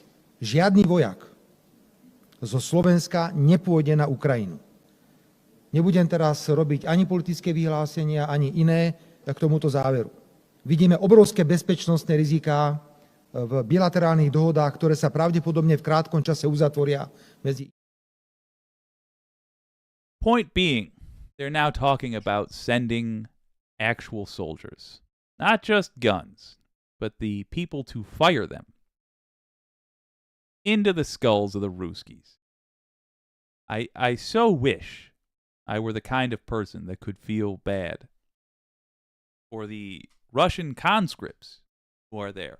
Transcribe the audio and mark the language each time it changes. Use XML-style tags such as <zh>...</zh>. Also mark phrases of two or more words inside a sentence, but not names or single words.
<sk>Žiadny vojak zo Slovenska nepôjde na Ukrajinu. Nebudem teraz robiť ani politické vyhlásenia, ani iné k tomuto záveru. Vidíme obrovské bezpečnostné riziká v bilaterálnych dohodách, ktoré sa pravdepodobne v krátkom čase uzatvoria medzi...</sk> <en>Point being, they're now talking about sending actual soldiers. Not just guns, but the people to fire them into the skulls of the Ruskies. I so wish I were the kind of person that could feel bad for the Russian conscripts who are there.</en>